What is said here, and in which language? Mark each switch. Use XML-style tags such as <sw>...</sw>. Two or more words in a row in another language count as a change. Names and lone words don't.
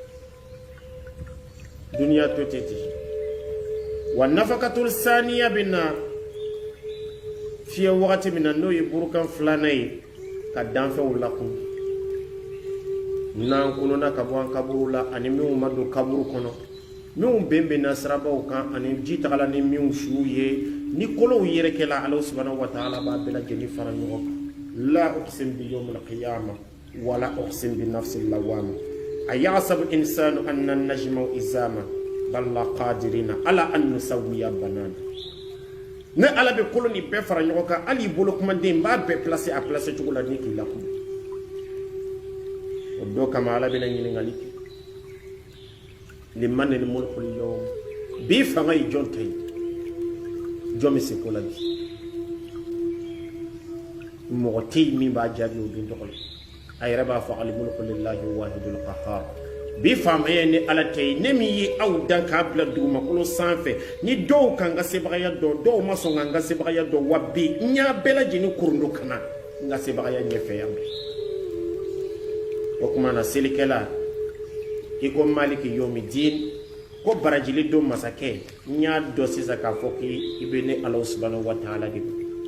<bm>duniya to ten ten wa</bm> <ar>النفخة الثانية</ar> <bm>bɛna fiyɛ wagati min na n'o ye burukan filanan ye ka danfɛnw lakun n'an kununa ka bɔ an kaburu la ani minnu ma don kaburu kɔnɔ minnu bɛnbɛnna sirabaw kan ani ji tagala ni minnu suw ye ni kolow yɛrɛkɛla Ala</bm> <ar>سبحانه وتعالى</ar> <bm>b'a bɛɛ lajɛlen fara ɲɔgɔn kan</bm> <ar>لا أقسم بيوم القيامة ولا أقسم بالنفس اللوامة أيحسب الإنسان أن نجمع عظامه بلى قادرين على أن نسوي بنانه</ar> <bm>ne Ala bɛ kolo ni bɛɛ fara ɲɔgɔn kan hali bolo kumaden b'a bɛɛ placer a placer cogo la ni k'i lakun o do kama Ala bɛna ɲininkali kɛ</bm> <ar>لمن الملك اليوم</ar> <bm>bi fanga ye jɔn ta ye jɔn bɛ se ko la bi mɔgɔ tɛ yen min b'a jaabi o don tɔgɔ la a yɛrɛ b'a fɔ</bm> <ar>الملك لله الواحد القهار</ar> <bm>bi faamaya ni Ala tɛ ye ne min ye aw dan k'a bila dugumakolo sanfɛ ni dɔw kan ka sebagaya dɔn dɔw ma sɔn ka n ka sebagaya dɔn wa bi n y'a bɛɛ lajɛlen kurundo kana n ka sebagaya ɲɛfɛ yan o tuma na selikɛla i ko</bm> <ar>مالك يوم الدين</ar> <bm>ko barajili don masakɛ n y'a dɔn sisan k'a fɔ k'i bɛ ne Ala</bm> <ar>سبحانه وتعالى</ar> <bm>de ko</bm>